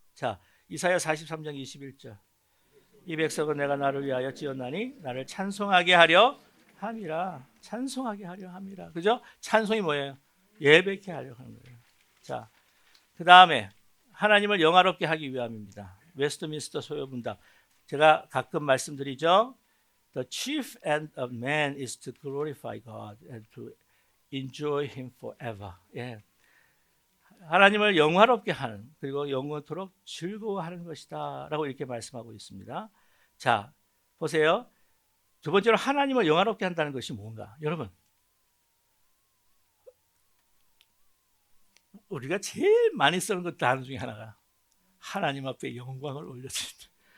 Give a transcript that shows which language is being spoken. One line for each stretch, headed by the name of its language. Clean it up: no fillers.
Korean: 자, 이사야 43장 21절. 이 백성은 내가 나를 위하여 지었나니 나를 찬송하게 하려 함이라. 찬송하게 하려 함이라. 그죠? 찬송이 뭐예요? 예배케 하려 하는 거예요. 자, 그 다음에 하나님을 영화롭게 하기 위함입니다. 웨스트민스터 소요문답. 제가 가끔 말씀드리죠.
English: The chief end of man is to glorify God and to enjoy Him forever.
Korean: 예. 하나님을 영화롭게 하는 그리고 영원토록 즐거워하는 것이다 라고 이렇게 말씀하고 있습니다. 자, 보세요. 두 번째로 하나님을 영화롭게 한다는 것이 뭔가? 여러분, 우리가 제일 많이 쓰는 것 단어 중에 하나가 하나님 앞에 영광을 올려드린다.